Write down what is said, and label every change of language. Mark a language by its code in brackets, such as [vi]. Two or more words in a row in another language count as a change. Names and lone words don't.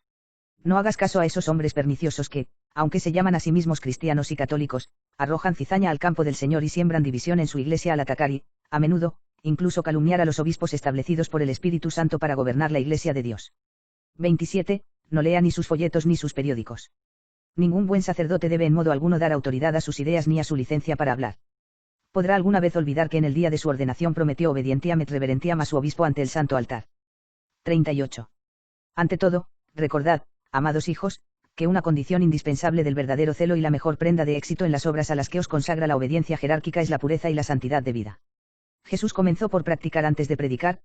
[es] No hagas caso a esos hombres perniciosos que, aunque se llaman a sí mismos cristianos y católicos, arrojan cizaña al campo del Señor y siembran división en su Iglesia al atacar y, a menudo, incluso calumniar a los obispos establecidos por el Espíritu Santo para gobernar la Iglesia de Dios. 27. No lea ni sus folletos ni sus periódicos. Ningún buen sacerdote debe en modo alguno dar autoridad a sus ideas ni a su licencia para hablar. ¿Podrá alguna vez olvidar que en el día de su ordenación prometió [la] obedientiam et reverentiam [es] a su obispo ante el santo altar? 38. Ante todo, recordad, amados hijos, que una condición indispensable del verdadero celo y la mejor prenda de éxito en las obras a las que os consagra la obediencia jerárquica es la pureza y la santidad de vida. Jesús comenzó por practicar antes de predicar.